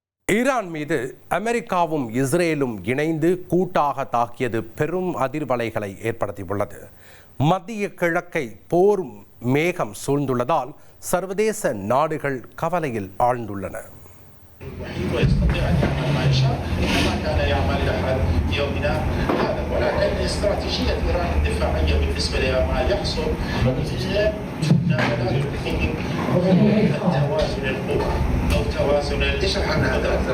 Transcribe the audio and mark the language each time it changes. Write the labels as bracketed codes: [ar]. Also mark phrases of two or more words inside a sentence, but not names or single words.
[ta] ஈரான் மீது அமெரிக்காவும் இஸ்ரேலும் இணைந்து கூட்டாக தாக்கியது பெரும் அதிர்வலைகளை ஏற்படுத்தியுள்ளது. மத்திய கிழக்கை போர் மேகம் சூழ்ந்துள்ளதால் சர்வதேச நாடுகள் கவலையில் ஆழ்ந்துள்ளன. [ar] ويستطيع أن يعمل ما يشاء كما كان يعمل لحد يومنا هذا، ولكن استراتيجية إيران الدفاعية بالنسبة لما يحصل توازن القوى أو توازن اشرح عنها أكثر.